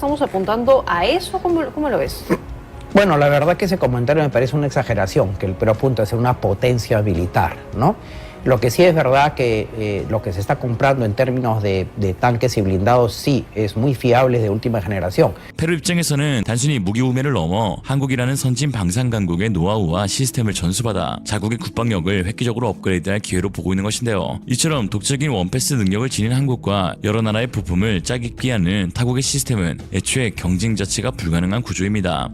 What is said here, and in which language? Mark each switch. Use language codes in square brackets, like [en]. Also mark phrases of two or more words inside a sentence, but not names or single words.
[es] Estamos apuntando a eso. ¿Cómo lo ves? Bueno, la verdad que ese comentario me parece una exageración, que el Perú apunta a ser una potencia militar, ¿no? Lo que sí es verdad que lo que se está comprando en términos de tanques y blindados sí es muy fiable, de última generación. [ko] 페루 입장에서는 단순히 무기 우매를 넘어 한국이라는 선진 방산 강국의 노하우와 시스템을 전수받아 자국의 국방력을 획기적으로 업그레이드할 기회로 보고 있는 것인데요. 이처럼 독자적인 원패스 능력을 지닌 한국과 여러 나라의 부품을 짜깁기 하는 타국의 시스템은 애초에 경쟁 자체가 불가능한 구조입니다.